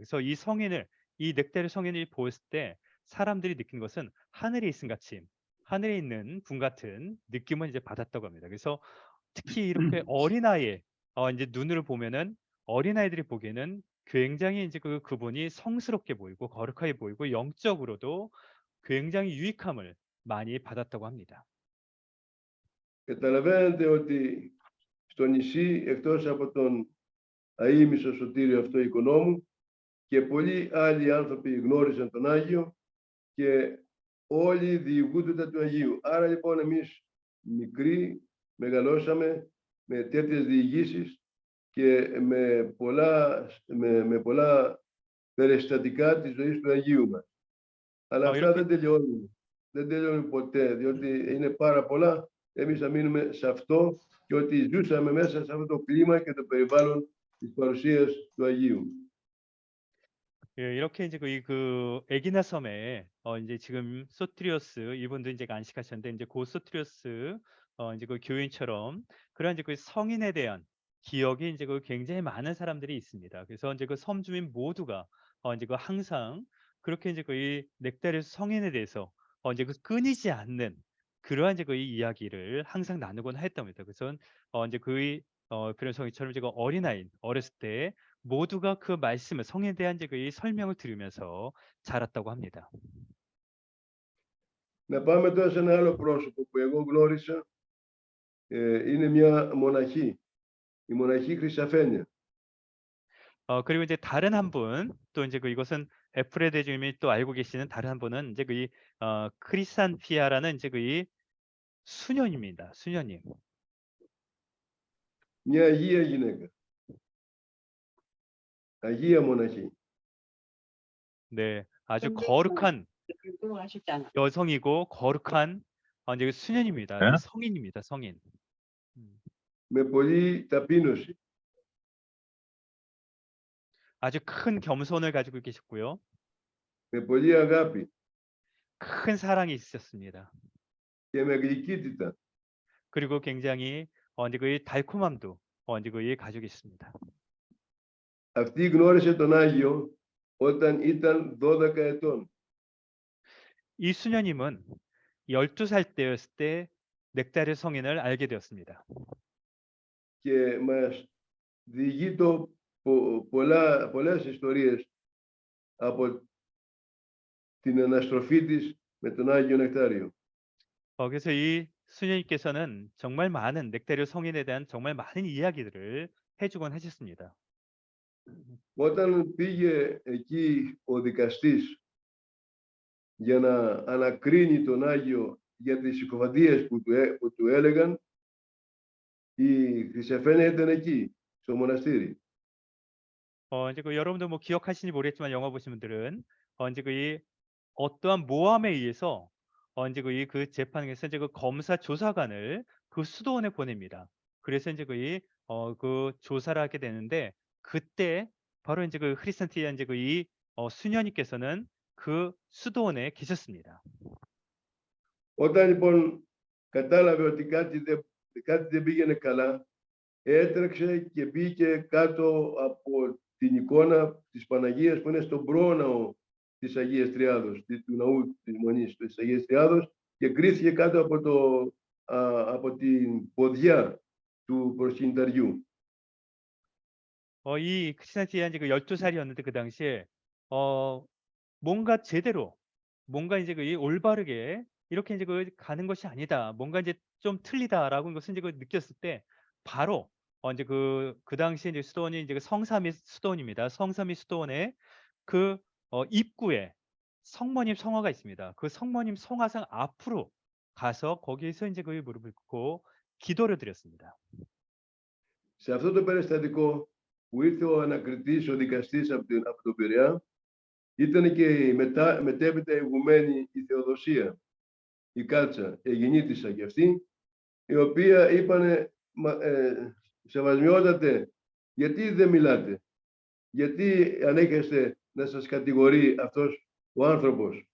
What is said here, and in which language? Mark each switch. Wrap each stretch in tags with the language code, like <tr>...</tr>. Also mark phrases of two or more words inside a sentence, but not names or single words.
<ko>그래서 이 넥타리 성인을 보았을 때 사람들이 느낀 것은 하늘에 있음 같이 하늘에 있는 분 같은 느낌을 이제 받았다고 합니다. 그래서 특히 이렇게 어린아이의 이제 눈을 보면은 어린아이들이 보기에는 굉장히 이제 그분이 성스럽게 보이고 거룩하게 보이고 영적으로도 굉장히 유익함을 많이 받았다고 합니다.</ko> <el>Καταλαβαίνετε ότι στο νησί, εκτός από τον αείμνηστο Σωτήριο αυτό οικονόμου, και πολλοί άλλοι άνθρωποι γνώριζαν τον Άγιο και όλοι διηγούνται του Αγίου. Άρα λοιπόν εμείς μικροί μεγαλώσαμε με τέτοιες διηγήσεις και με πολλά περιστατικά της ζωής του Αγίου μας. Αλλά αυτά δεν τελειώνουν. Δεν τελειώνουν ποτέ, διότι είναι πάρα πολλά. Εμείς θα μείνουμε σε αυτό και ότι ζούσαμε μέσα σε αυτό το κλίμα και το περιβάλλον της παρουσίας του Αγίου.</el> <ko>예, 이렇게 이제 그 에기나 섬에 이제 지금 소트리오스 이분도 이제 안식하셨는데 이제 고 소트리오스 이제 그 교인처럼 그런 이제 그 성인에 대한 기억이 이제 그 굉장히 많은 사람들이 있습니다. 그래서 이제 그 섬 주민 모두가 이제 그 항상 그렇게 이제 이 넥타리스 성인에 대해서 이제 그 끊이지 않는 그러한 이제 이 이야기를 항상 나누곤 했답니다. 그래서 이제 그런 성인처럼 이제 어린아이 어렸을 때 모두가 그 말씀을 성에 대한 이제 그 설명을 들으면서 자랐다고 합니다.</ko> <el>Να πάμε τώρα σε ένα άλλο πρόσωπο που εγώ γνώρισα. Είναι μια μοναχή, η μοναχή Χρυσαφένεια.</el> <ko>그리고 이제 다른 한 분, 또 이제 이것은 에프레데 주님이 또 알고 계시는 다른 한 분은 이제 크리산피아라는 이제 수녀입니다. 수녀님.</ko> <el>Μια Αγία γυναίκα. Αγία μοναχή.</el> <ko>네, 아주 거룩한 여성이고 거룩한 이제 수녀입니다. 네? 성인입니다. 성인.</ko> <el>Με πολλή ταπείνωση.</el> <ko>아주 큰 겸손을 가지고 계셨고요.</ko> <el>Με πολλή αγάπη.</el> <ko>큰 사랑이 있었습니다.</ko> <el>Και με γλυκύτητα.</el> <ko>그리고 굉장히 이제 달콤함도 이제 가지고 있습니다.</ko> <el>Αυτή γνώρισε τον Άγιο όταν ήταν 12 ετών.</el> <ko>이 수녀님은 12살 때였을 때 넥타리 성인을 알게 되었습니다.</ko> <el>Και μας διηγεί πολλές ιστορίες από την αναστροφή της με τον Άγιο Νεκτάριο.</el> <ko>그래서 이 수녀님께서는 정말 많은 넥타리 성인에 대한 정말 많은 이야기들을 해주곤 하셨습니다.</ko> <el>Όταν πήγε εκεί ο δικαστής για να ανακρίνει τον Άγιο για τις συκοφαντίες που του έλεγαν, η Χρυσαφένεια ήταν εκεί, στο μοναστήρι.</el> <ko>이제 여러분도 뭐 기억하시는지 모르겠지만 영화 보신 분들은 이제 이 어떠한 모함에 의해서 이제 그 재판에서 이제 그 검사 조사관을 그 수도원에 보냅니다. 그래서 이제 그 조사를 하게 되는데 그때 바로 이제 그 크리스탄티아 이제 그 이 수녀님께서는 그 수도원에 계셨습니다.</ko> <el>Όταν λοιπόν κατάλαβε ότι κάτι δεν πήγαινε καλά, έτρεξε και μπήκε κάτω από την εικόνα της Παναγίας που είναι στον πρόναο της Αγίας Τριάδος, του ναού της Μονής της Αγίας Τριάδος, και κρίθηκε κάτω από την ποδιά του προσκυνηταριού.</el> <ko>이 크리스탄티아 이제 그 12살이었는데 그 당시에 뭔가 제대로 뭔가 이제 그 이 올바르게 이렇게 이제 그 가는 것이 아니다. 뭔가 이제 좀 틀리다라고 것을 이제 그 느꼈을 때 바로 이제 그 당시에 이제 수도원이 이제 그 성삼위 수도원입니다. 성삼위 수도원의 그 입구에 성모님 성화가 있습니다. 그 성모님 성화상 앞으로 가서 거기에서 이제 그 무릎을 꿇고 기도를 드렸습니다.</ko> <el>Σε αυτό το περιστατικό που ήρθε ο ανακριτής, ο δικαστής από τον Πειραιά, ήταν και η μετέπειτα ηγουμένη η Θεοδοσία, η Κάτσα, η γεννήτισσα και αυτή, η οποία είπανε, σεβασμιότατε, γιατί δεν μιλάτε, γιατί ανέχεστε να σας κατηγορεί αυτός ο άνθρωπος.</el>